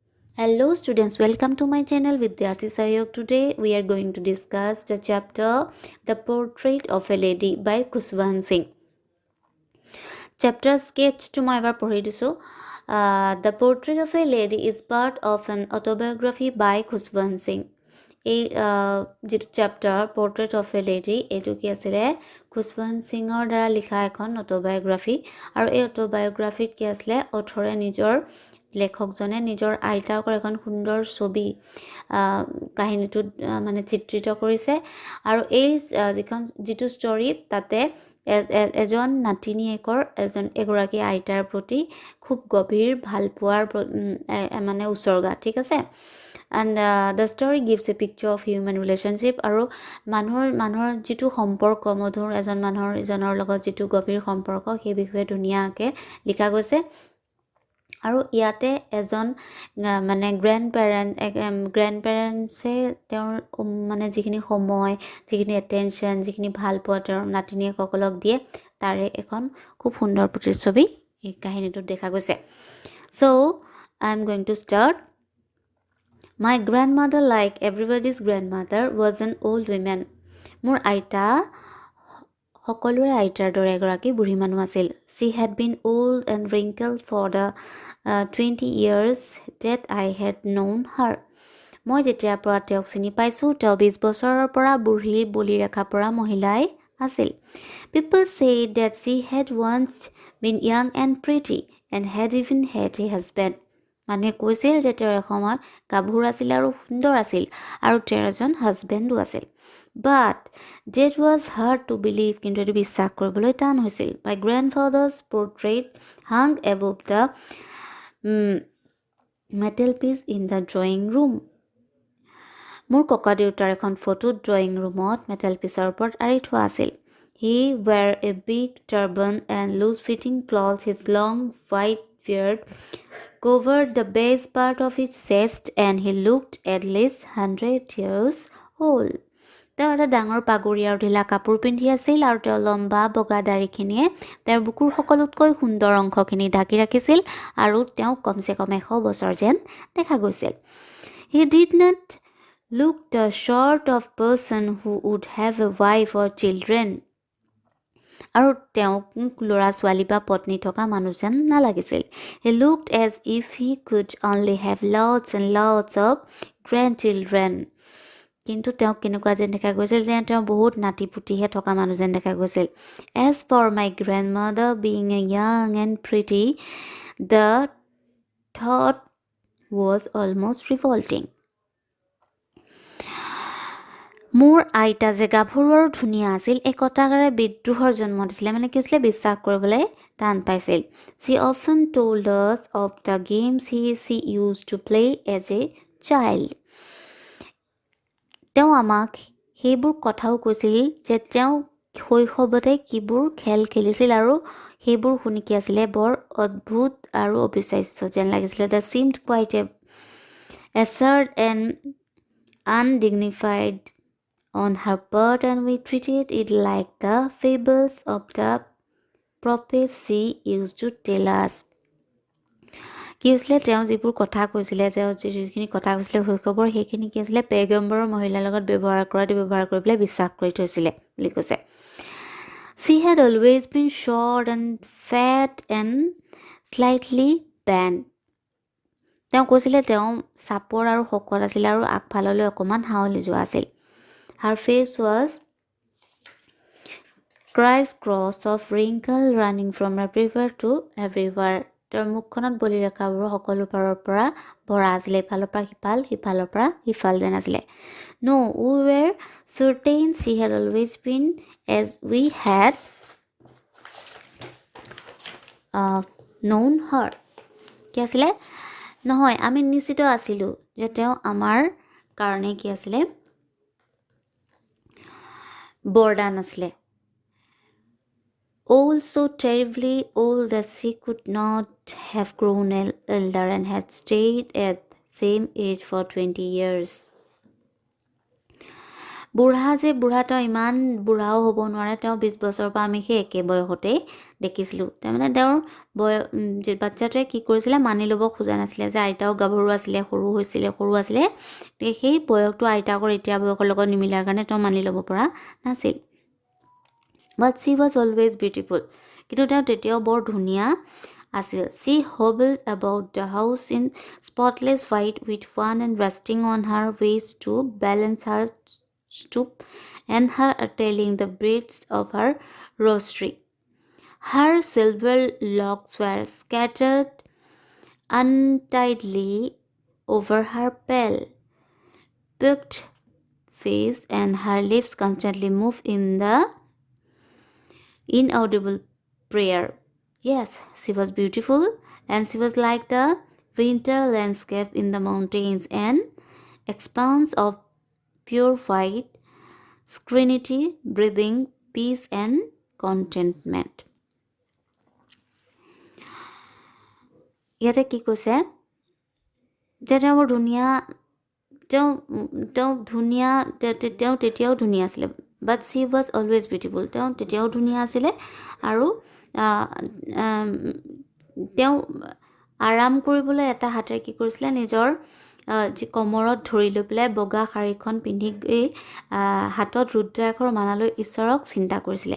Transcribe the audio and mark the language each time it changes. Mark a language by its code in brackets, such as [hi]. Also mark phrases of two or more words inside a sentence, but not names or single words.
[en] Hello students, welcome to my channel Vidyarthi Sayog. Today we are going to discuss the chapter The Portrait of a Lady by Kuswan Singh. Chapter sketch to my ever পঢ়ি The Portrait of a Lady is part of an autobiography by Kuswan Singh. [as] এই যিটো চেপ্টাৰ পৰ্ট্ৰেট অফ এ লেডি এইটো কি আছিলে খুছৱন্ত সিঙৰ দ্বাৰা লিখা এখন অট'বায়োগ্ৰাফী আৰু এই অট'বায়োগ্ৰাফীত কি আছিলে অথৰে লেখকজনে নিজৰ আইতাকৰ এখন সুন্দৰ ছবি কাহিনীটোত মানে চিত্ৰিত কৰিছে আৰু এই যিটো ষ্টৰী তাতে এজন নাতিনীয়েকৰ এগৰাকী আইতাৰ প্ৰতি খুব গভীৰ ভালপোৱাৰ মানে উচৰ্গা ঠিক আছে [en] and the story gives a picture of human relationship [as] আৰু মানুহৰ যিটো সম্পৰ্ক মধুৰ এজন মানুহৰ ইজনৰ লগত যিটো গভীৰ সম্পৰ্ক সেই বিষয়ে ধুনীয়াকৈ লিখা গৈছে আৰু ইয়াতে এজন মানে [en] grand parents [as] তেওঁৰ মানে যিখিনি সময় যিখিনি এটেনশ্যন যিখিনি ভাল পোৱা তেওঁৰ নাতিনীয়েকসকলক দিয়ে তাৰে এখন খুব সুন্দৰ প্ৰতিচ্ছবি এই কাহিনীটোত দেখা গৈছে [en] So I am going to start My grandmother, like everybody's grandmother, was an old woman. [as] মোৰ আইতা সকলোৰে আইতাৰ দৰে এগৰাকী বুঢ়ী মানুহ আছিল [en] She had been old and wrinkled for the 20 years that I had known her. [as] মই যেতিয়াৰ পৰা তেওঁক চিনি পাইছোঁ তেওঁ 20 বছৰৰ পৰা বুঢ়ী বলি ৰেখা পৰা মহিলাই আছিল [en] People said that she had once been young and pretty and had even had a husband. [as] মানুহে কৈছিল যে তেওঁৰ এসময়ত গাভৰু আছিল আৰু সুন্দৰ আছিল আৰু তেওঁৰ এজন হাজবেণ্ডো আছিল [en] But that was hard to believe [as] কিন্তু এইটো বিশ্বাস কৰিবলৈ টান হৈছিল [en] My grandfather's portrait hung above the mantel piece in the drawing room [as] মোৰ ককা দেউতাৰ এখন ফটো ড্ৰয়িং ৰুমত মেটেল পিচৰ ওপৰত আঁৰি থোৱা আছিল [en] He wore a big turban and loose-fitting clothes. His long white beard covered the base part of his chest and he looked at least 100 years old. [as] তেওঁ এটা ডাঙৰ পাগুৰি আৰু ঢিলা কাপোৰ পিন্ধি আছিল আৰু তেওঁ লম্বা বগা দাঢ়িখিনিয়ে তেওঁৰ বুকুৰ সকলোতকৈ সুন্দৰ অংশখিনি ঢাকি ৰাখিছিল আৰু তেওঁ কমচে কম 100 বছৰ যেন দেখা গৈছিল [en] He did not look the sort of person who would have a wife or children. [as] আৰু তেওঁক ল'ৰা ছোৱালী বা পত্নী থকা মানুহ যেন নালাগিছিল [en] He looked as if he could only have lots and lots of grandchildren. [as] কিন্তু তেওঁক কেনেকুৱা যেন দেখা গৈছিল যে তেওঁ বহুত নাতি পুতিহে থকা মানুহ যেন দেখা গৈছিল [en] As for my grandmother being a young and pretty, the thought was almost revolting. [as] মোৰ আইতা যে গাভৰু আৰু ধুনীয়া আছিল এই কথাষাৰে বিদ্ৰোহৰ জন্ম দিছিলে মানে কি হৈছিলে বিশ্বাস কৰিবলৈ টান পাইছিল [en] She often told us of the games she used to play as a child. [as] তেওঁ আমাক সেইবোৰ কথাও কৈছিল যে তেওঁ শৈশৱতে কিবোৰ খেল খেলিছিল আৰু সেইবোৰ শুনি কি আছিলে বৰ অদ্ভুত আৰু অবিশ্বাস্য যেন লাগিছিলে [en] That seemed quite absurd and undignified on her part and we treated it like the fables of the prophets she used to tell us. [as] কি হৈছিলে তেওঁ যিবোৰ কথা কৈছিলে যিখিনি কথা কৈছিলে শৈশৱৰ সেইখিনি কি হৈছিলে পেগম্বৰৰ মহিলাৰ লগত ব্যৱহাৰ কৰি পেলাই বিশ্বাস কৰি থৈছিলে বুলি কৈছে [en] She had always been short and fat and slightly bent. [as] তেওঁ কৈছিলে তেওঁ চাপৰ আৰু শকত আছিল আৰু আগফাললৈ অকণমান হাওলি যোৱা আছিল [en] Her face was crisscross of wrinkle running from everywhere to everywhere. [as] তেওঁৰ মুখখনত বলি ৰেখাবোৰ সকলো পাৰৰ পৰা ভৰা আছিলে ইফালৰ পৰা সিফালৰ পৰা সিফাল যেন আছিলে [en] No, we were certain she had always been as we had known her. [as] কি আছিলে নহয় আমি নিশ্চিত আছিলোঁ যে তেওঁ আমাৰ কাৰণে কি আছিলে বৰদান আছিলে [en] Old, so terribly old that she could not have grown elder and had stayed at same age for 20 years. [as] বুঢ়া তেওঁ ইমান বুঢ়াও হ'ব নোৱাৰে, তেওঁ 20 বছৰৰ পৰা আমি সেই একে বয়সতেই দেখিছিলোঁ। তাৰমানে তেওঁৰ বাচ্ছাটোৱে কি কৰিছিলে, মানি ল'ব খোজা নাছিলে যে আইতাও গাভৰু আছিলে, সৰু আছিলে, সেই বয়সটো আইতাকৰ এতিয়া বয়সৰ লগত নিমিলাৰ কাৰণে তেওঁ মানি ল'ব পৰা নাছিল। [en] But she was always beautiful, [as] কিন্তু তেওঁ তেতিয়াও বৰ ধুনীয়া আছিল। [en] She hobbled about the house in spotless white with fan and resting on her waist to balance her stoop and her telling the braids of her rosary. Her silver locks were scattered untidily over her pale, peaked face, and her lips constantly moved in the inaudible prayer. Yes, she was beautiful, and she was like the winter landscape in the mountains, an expanse of pure white, serenity, breathing, peace and contentment. [as] ইয়াতে কি কৈছে যে তেওঁ বৰ ধুনীয়া, তেওঁ তেতিয়াও ধুনীয়া আছিলে। [en] But she was always beautiful, [as] তেওঁ তেতিয়াও ধুনীয়া আছিলে। আৰু তেওঁ আৰাম কৰিবলৈ এটা হাতেৰে কি কৰিছিলে, নিজৰ যি কমৰত ধৰি লৈ পেলাই বগা শাৰীখন পিন্ধি হাতত ৰুদ্ৰাক্ষৰ মালা লৈ ঈশ্বৰক চিন্তা কৰিছিলে।